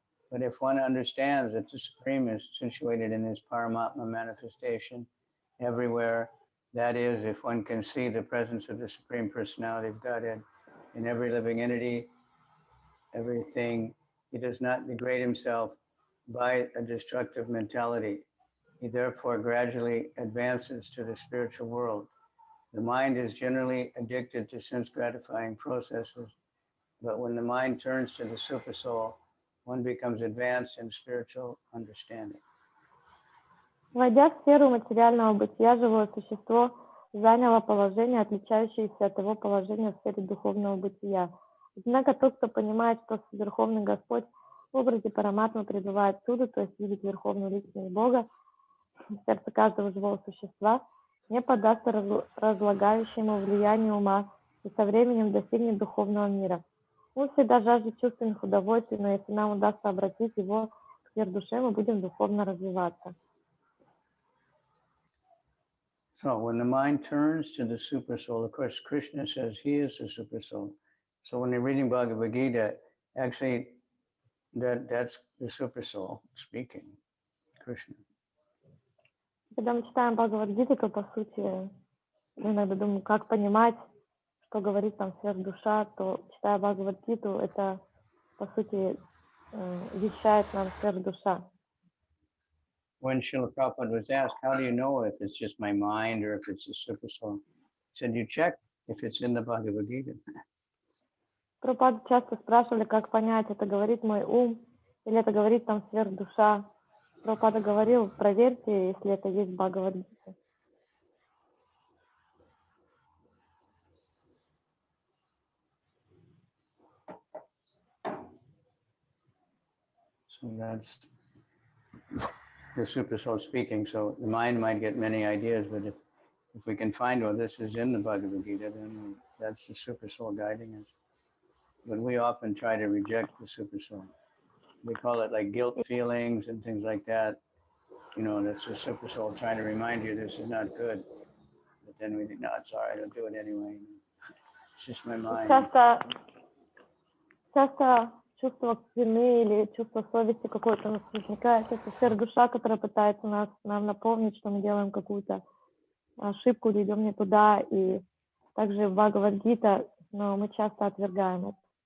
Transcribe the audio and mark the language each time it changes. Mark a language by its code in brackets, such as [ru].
[en] But if one understands that the Supreme is situated in his Paramatma manifestation everywhere, that is, if one can see the presence of the Supreme Personality of Godhead in every living entity, everything, he does not degrade himself by a destructive mentality. He therefore gradually advances to the spiritual world. The mind is generally addicted to sense-gratifying processes, but when the mind turns to the Supersoul, one becomes advanced in spiritual understanding. [ru] Войдя в сферу материального бытия, живое существо заняло положение, отличающееся от его положения в сфере духовного бытия. Однако тот, кто понимает, что Верховный Господь в образе Параматмы пребывает всюду, то есть видит Верховную Личность Бога в сердце каждого живого существа, не поддастся разлагающему влиянию ума и со временем достигнет духовного мира. Он всегда жаждет чувственных удовольствий, но если нам удастся обратить его к сфер-душе, мы будем духовно развиваться. [en] So when the mind turns to the Supersoul, of course, Krishna says he is the Supersoul. So when you're reading Bhagavad-gita, actually, that's the Supersoul speaking, Krishna. [ru] Когда мы читаем Бхагавад-гиту, то, по сути, иногда думаю, как понимать, что говорит там сверхдуша, то, читая Бхагавад-гиту, это, по сути, вещает нам сверхдуша. [en] When Srila Prabhupada was asked, how do you know if it's just my mind or if it's the Supersoul? He said, you check if it's in the Bhagavad-gita. [ru] Прабхупаду часто спрашивали, как понять, это говорит мой ум или это говорит там сверхдуша. Прабхупада говорил, проверьте, если это есть в Бхагавад-гите. [en] So that's the Supersoul speaking. So the mind might get many ideas, but if we can find, well, this is in the Bhagavad-gita, then that's the Supersoul guiding us. But we often try to reject the Supersoul. They call it like guilt feelings and things like that. You know, that's the Supersoul trying to remind you this is not good. But then we think, no, it's all right, I'll do it anyway. It's just my mind. [ru] Часто чувство вины или чувство совести какое-то у нас возникает. Это сфера-душа, которая пытается нам напомнить, что мы делаем какую-то ошибку или идем не туда. И также в Bhagavad-gita, но мы часто отвергаем это.